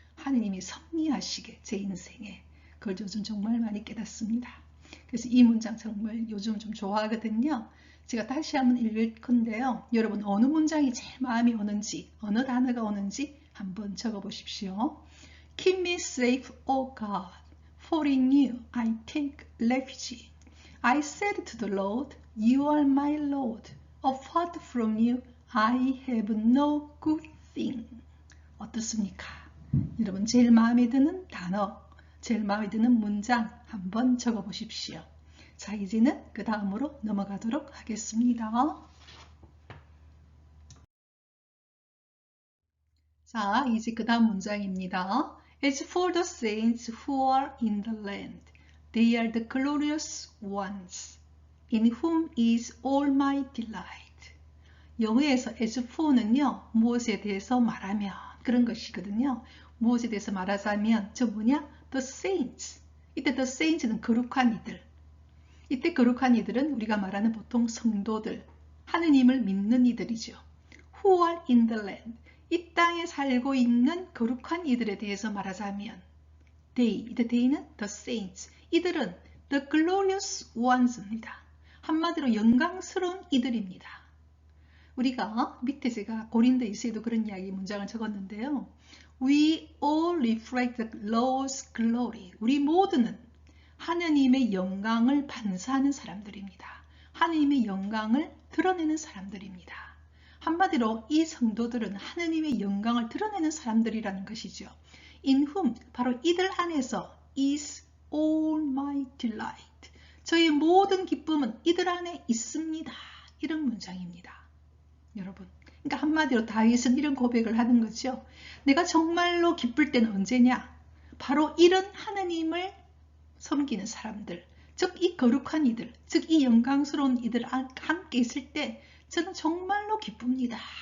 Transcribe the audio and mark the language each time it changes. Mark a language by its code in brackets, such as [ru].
[ko] 하느님이 섭리하시게 제 인생에, 그걸 요즘 정말 많이 깨닫습니다. 그래서 이 문장 정말 요즘 좀 좋아하거든요. 제가 다시 한번 읽을 건데요. 여러분 어느 문장이 제일 마음이 오는지, 어느 단어가 오는지 한번 적어 보십시오. [en] Keep me safe, O God, for in you I take refuge. I said to the Lord, You are my Lord. Apart from you, I have no good thing. [ko] 어떻습니까? 여러분 제일 마음에 드는 단어, 제일 마음에 드는 문장 한번 적어 보십시오. 자, 이제는 그 다음으로 넘어가도록 하겠습니다. 자, 이제 그 다음 문장입니다. [en] As for the saints who are in the land, they are the glorious ones, in whom is all my delight. [ko] 영어에서 as for는요, 무엇에 대해서 말하면 그런 것이거든요. 무엇에 대해서 말하자면 저 뭐냐? The saints. 이때 the saints는 거룩한 이들. 이때 거룩한 이들은 우리가 말하는 보통 성도들, 하느님을 믿는 이들이죠. [en] Who are in the land. [ko] 이 땅에 살고 있는 거룩한 이들에 대해서 말하자면 they, 이때 they는 the saints. 이들은 [en] the glorious ones [ko] 입니다. 한마디로 영광스러운 이들입니다. 우리가 밑에 제가 고린도이서에도 그런 이야기 문장을 적었는데요. [en] We all reflect the Lord's glory. [ko] 우리 모두는 하느님의 영광을 반사하는 사람들입니다. 하느님의 영광을 드러내는 사람들입니다. 한마디로 이 성도들은 하느님의 영광을 드러내는 사람들이라는 것이죠. [en] In whom, [ko] 바로 이들 안에서 [en] is all my delight. [ko] 저의 모든 기쁨은 이들 안에 있습니다. 이런 문장입니다. 여러분, 그러니까 한마디로 다윗은 이런 고백을 하는 거죠. 내가 정말로 기쁠 때는 언제냐? 바로 이런 하느님을 섬기는 사람들, 즉 이 거룩한 이들, 즉 이 영광스러운 이들 함께 있을 때 저는 정말로 기쁩니다.